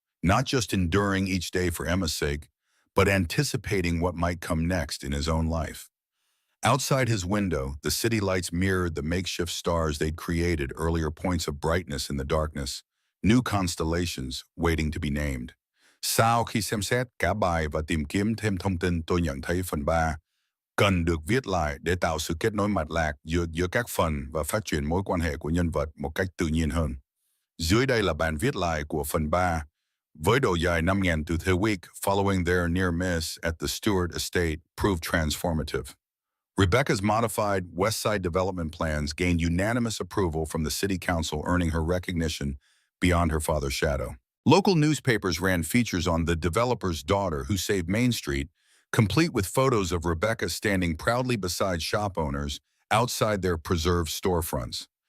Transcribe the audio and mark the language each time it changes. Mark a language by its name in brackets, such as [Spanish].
[English] Not just enduring each day for Emma's sake, but anticipating what might come next in his own life. Outside his window, the city lights mirrored the makeshift stars they'd created, earlier points of brightness in the darkness, new constellations waiting to be named. [Vietnamese] Sau khi xem xét cả bài và tìm kiếm thêm thông tin, tôi nhận thấy phần 3 cần được viết lại để tạo sự kết nối mạch lạc giữa các phần và phát triển mối quan hệ của nhân vật một cách tự nhiên hơn. Dưới đây là bản viết lại của phần 3, với độ dài 5.000 từ [English] The week following their near miss at the Stewart estate proved transformative. Rebecca's modified West Side development plans gained unanimous approval from the city council, earning her recognition beyond her father's shadow. Local newspapers ran features on the developer's daughter who saved Main Street, complete with photos of Rebecca standing proudly beside shop owners outside their preserved storefronts.